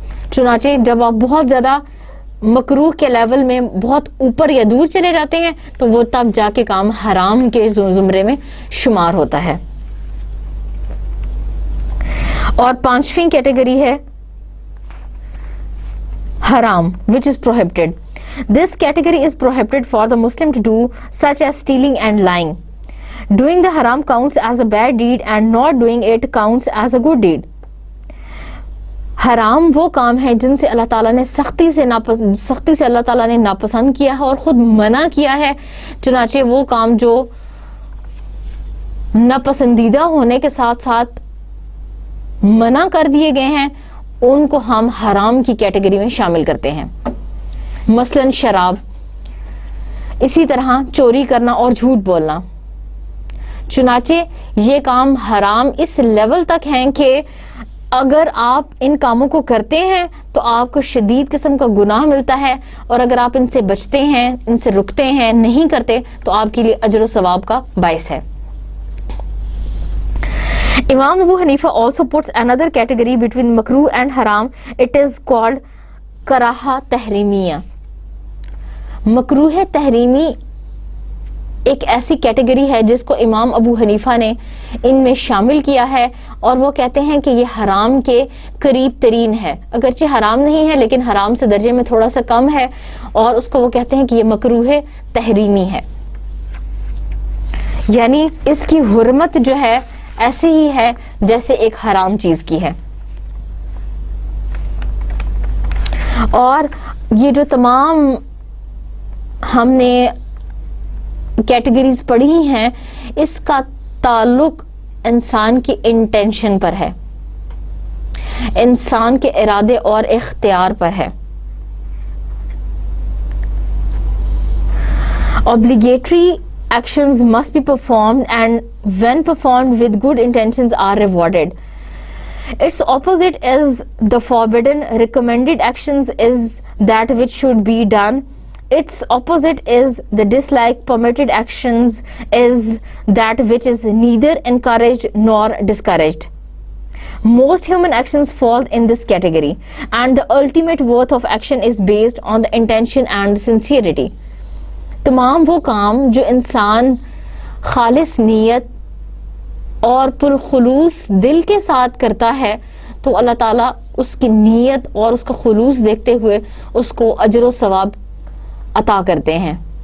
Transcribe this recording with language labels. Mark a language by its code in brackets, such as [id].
[ur] چنانچہ جب آپ بہت زیادہ مکروہ کے لیول میں بہت اوپر یا دور چلے جاتے ہیں تو وہ تب جا کے کام حرام کے زمرے میں شمار ہوتا ہے. اور 5ویں کیٹیگری ہے حرام, [en] which is prohibited. This category is prohibited for the Muslim to do, such as stealing and lying. Doing the haram counts as a bad deed and not doing it counts as a good deed. [ur] حرام وہ کام ہے جن سے اللہ تعالیٰ نے سختی سے اللہ تعالیٰ نے ناپسند کیا ہے اور خود منع کیا ہے. چنانچہ وہ کام جو ناپسندیدہ ہونے کے ساتھ ساتھ منع کر دیے گئے ہیں ان کو ہم حرام کی کیٹیگری میں شامل کرتے ہیں. مثلا شراب, اسی طرح چوری کرنا اور جھوٹ بولنا. چنانچہ یہ کام حرام اس لیول تک ہیں کہ اگر آپ ان کاموں کو کرتے ہیں تو آپ کو شدید قسم کا گناہ ملتا ہے, اور اگر آپ ان سے بچتے ہیں, ان سے رکتے ہیں, نہیں کرتے تو آپ کے لیے اجر و ثواب کا باعث ہے. [en] Imam Abu Hanifa also puts another category between makruh and haram. It is called karaha tahrimiyya. [ur] مکروہ تحریمی ایک ایسی کیٹیگری ہے جس کو امام ابو حنیفہ نے ان میں شامل کیا ہے, اور وہ کہتے ہیں کہ یہ حرام کے قریب ترین ہے. اگرچہ حرام نہیں ہے لیکن حرام سے درجے میں تھوڑا سا کم ہے, اور اس کو وہ کہتے ہیں کہ یہ مکروہ تحریمی ہے. یعنی اس کی حرمت جو ہے ایسی ہی ہے جیسے ایک حرام چیز کی ہے. اور یہ جو تمام ہم نے کیٹیگریز پڑھی ہیں اس کا تعلق انسان کی انٹینشن پر ہے, انسان کے ارادے اور اختیار پر ہے. [en] Obligatory actions must be performed, and when performed with good intentions are rewarded. Its opposite is the forbidden. Recommended actions is that which should be done. Its opposite is the dislike. Permitted actions is that which is neither encouraged nor discouraged. Most human actions fall in this category, and the ultimate worth of action is based on the intention and sincerity. [ur] تمام وہ کام جو انسان خالص نیت اور پرخلوص دل کے ساتھ کرتا ہے تو اللہ تعالیٰ اس کی نیت اور اس کا خلوص دیکھتے ہوئے اس کو اجر و ثواب عطا کرتے ہیں.